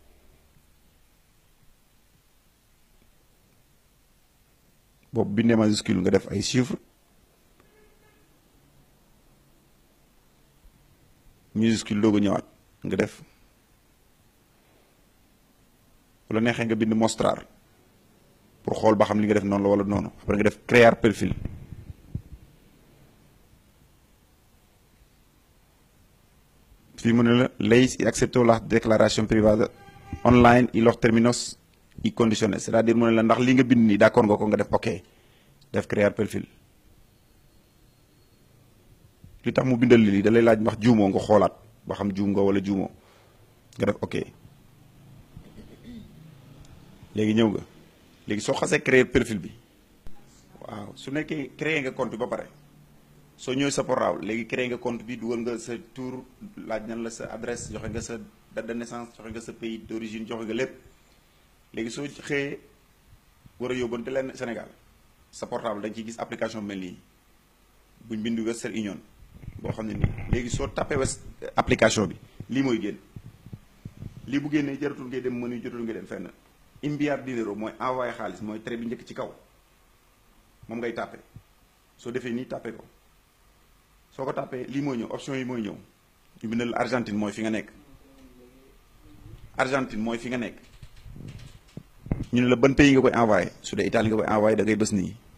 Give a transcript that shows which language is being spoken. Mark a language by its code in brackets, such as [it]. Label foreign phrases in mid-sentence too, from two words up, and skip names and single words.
[wo] boobu bindee majuscule nga def ay chiffres minuscule doogu ñëwaat nga def wala neexee nga bind mostrar pour xool ba xam li nga def noonu la wala noonu après nga def créer perfil fii mu ne la ley [es] y aceptó la declaración privada online y los términos y condiciones [wo] c'est-à-dire mu ne la ndax li nga bind nii d'accord nga ko nga def ok def créer perfil li tax mu bindal lii da lay laaj ndax juumoo nga xoolaat ba xam juum nga wala juumoo nga def ok léegi ñëw nga léegi soo xasee créer perfil bi waaw su nekkee créer nga compte ba pare soo ñëwee sa portable léegi créer nga compte bi dugal nga sa tour laaj nan la sa adresse joxe nga sa [fr] date de naissance [wo] joxe nga sa [fr] pays d'origine [wo] joxe nga lépp léegi soo xëyee war a yóbbante leen Sénégal sa portable dañ ciy gis application mel nii buñ bindu Western Union boo xam ne nii léegi soo tapé application bi lii mooy génn lii bu génnee jaratul ngay dem menu jaratul ngay dem fenn [es] enviar dinero [wo] mooy envoyé xaalis mooy trait bi njëkk ci kaw moom ngay tapé soo defee nii tapé ko soo ko tapé lii mooy ñëw option yi mooy ñëw ñu bindal la Argentine mooy fi nga nekk Argentine mooy fi nga nekk ñu ne la ban pays nga koy envoyé su dee Italie nga koy envoyé da ngay bës nii